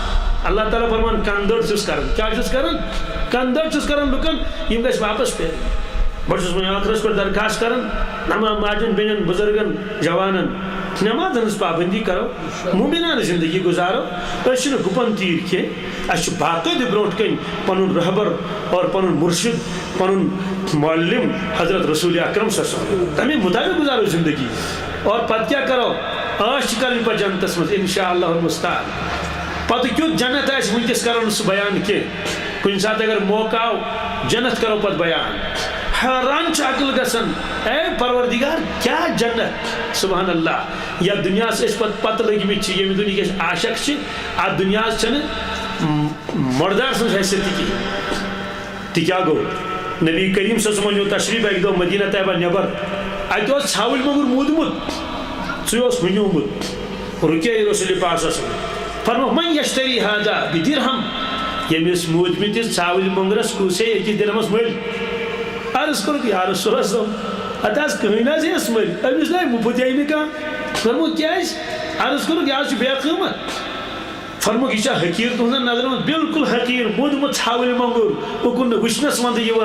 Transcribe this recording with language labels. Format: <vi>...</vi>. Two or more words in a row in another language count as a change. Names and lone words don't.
<ks>اللہ تعالیٰ فرمان کندٕر چھُس کران کیٛاہ چھُس کران کندٕر چھُس کران لُکن یِم گژھِ واپس پھیرٕنۍ. بہٕ چھُس وۄنۍ ٲخرس پٮ۪ٹھ درخاست کران ماجٮ۪ن بیٚنٮ۪ن بُزرگن جوانن نٮ۪مازن ہٕنٛز پابنٛدی کرو مومِنانہٕ زندگی گُزارو. أسۍ چھِنہٕ گُپن تیٖر کینٛہہ اَسہِ چھُ باقٲعدٕ برونٛٹھ کَنۍ پنُن رہبر اور پنُن مُرشد پنُن معلم حضرت رسول اکرم</ks> <ar>صلی اللہ علیہ وسلم</ar> <ks>تمے مطابق گُزارو زندگی. اور پتہٕ کیٛاہ کرو عٲش چھِ کرٕنۍ پتہٕ جنتس منٛز</ks> <ar>انشاء اللہ المستعان.</ar> <ks>پتہٕ کیُتھ جنت آسہِ وٕنکیٚس کرو نہٕ سُہ بیان کینٛہہ. کُنہِ ساتہٕ اگر موقع آو جنت کرو پتہٕ بیان. حٲران چھُ عقل گژھان اے پروردگار کیٛاہ جنت</ks> <ar>سبحان اللہ.</ar> <ks>یتھ دُنیاہس أسۍ پتہٕ لٔگمٕتۍ چھِ ییٚمہِ دُنہِکۍ أسۍ عاشق چھِ اتھ دُنیاہس چھنہٕ مۄردار سٕنٛز حیثیت تہِ کِہینۍ. تہِ کیٛاہ گوٚو نبی کریم</ks> <ar>صلی اللہ علیہ وسلم</ar> <ks>نیوٗ تشریٖف اکہِ دۄہ مدیٖنہ طیبہ نٮ۪بر اتہِ اوس ژھاوٕلۍ موٚنٛگُر موٗدمُت سُے اوس ہُنیومُت. رُکے رسول پاک</ks> <ar>صلی اللہ علیہ وسلم</ar> <ks>فرموکھ</ks> <ar>من یشتری ہذا بدرہم.</ar> <ks>ییٚمِس موٗدمٕتِس ژھاوٕلۍ موٚنٛگرس کُس ہے أکِس دِرہمس مٔلۍ. عرض کوٚرُکھ</ks> <ar>یا رسول اللہ</ar> <ks>اتھ حظ کٕہٕنۍ نہ حظ ہیٚیس مٔلۍ أمِس نَے مُفت یی نہٕ کانٛہہ. فرموکھ کیٛازِ عرض کوٚرُکھ یہِ حظ چھُ بے قۭمت. فرموکھ یہِ چھا حقیٖر تُہنٛزن نظرن منٛز بِلکُل حقیٖر موٗدمُت ژھاوٕلۍ موٚنٛگُر اُکُن نہٕ وٕچھنس منٛدٕ یِوان.</ks>